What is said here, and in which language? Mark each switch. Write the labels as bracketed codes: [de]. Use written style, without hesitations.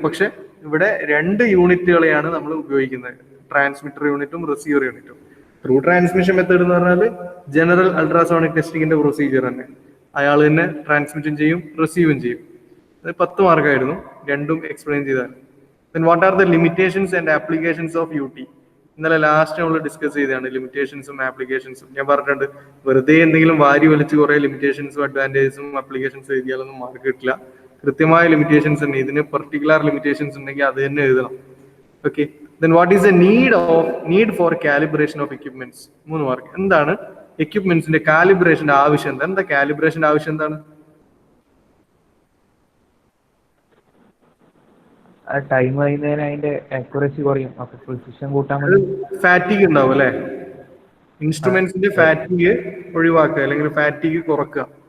[ml] പക്ഷെ ഇവിടെ 2 യൂണിറ്റുകളെയാണ് നമ്മൾ ഉപയോഗിക്കുന്നത്, ട്രാൻസ്മിറ്റർ യൂണിറ്റും റിസീവർ യൂണിറ്റും. ത്രൂ ട്രാൻസ്മിഷൻ മെത്തേഡ് എന്ന് പറഞ്ഞാൽ ജനറൽ അൾട്രാസോണിക് ടെസ്റ്റിംഗിന്റെ പ്രൊസീജിയർ തന്നെ. അയാൾ തന്നെ ട്രാൻസ്മിറ്റും ചെയ്യും, റിസീവും ചെയ്യും. അത് 10 മാർക്കായിരുന്നു, രണ്ടും എക്സ്പ്ലെയിൻ ചെയ്താൽ. [en] Then what are the limitations and applications of UT? [ml] ഇന്നലെ ലാസ്റ്റ് നമ്മൾ ഡിസ്കസ് ചെയ്തതാണ് ലിമിറ്റേഷൻസും ആപ്ലിക്കേഷൻസും. ഞാൻ പറഞ്ഞിട്ടുണ്ട്, വെറുതെ എന്തെങ്കിലും വാരി വലിച്ച് കുറെ ലിമിറ്റേഷൻസും അഡ്വാൻറ്റേജസും ആപ്ലിക്കേഷൻസും എഴുതിയാലൊന്നും മാർക്ക് കിട്ടില്ല. കൃത്യമായ ലിമിറ്റേഷൻസ് ഉണ്ട്, ഇതിന് പെർട്ടിക്കുലർ ലിമിറ്റേഷൻസ് ഉണ്ടെങ്കിൽ അത് തന്നെ എഴുതണം. Okay. [en] Then what is the need for calibration of equipments? [ml] 3 mark. എന്താണ് എക്യുപ്മെന്റ്സിന്റെ കാലിബ്രേഷന്റെ ആവശ്യം? എന്താ കാലിബ്രേഷന്റെ ആവശ്യം? എന്താണ്? ടൈം കഴിയുന്നതിന് അതിന്റെ ആക്യുറസി കുറയും, അപ്പൊ പ്രിസിഷൻ കൂട്ടാൻ വേണ്ടി. ഫാറ്റിഗ് ഉണ്ടാവും അല്ലെ, ഇൻസ്ട്രുമെന്റ്സിന്റെ ഫാറ്റിഗ് ഒഴിവാക്കുക അല്ലെങ്കിൽ ഫാറ്റിഗ് കുറക്കുക.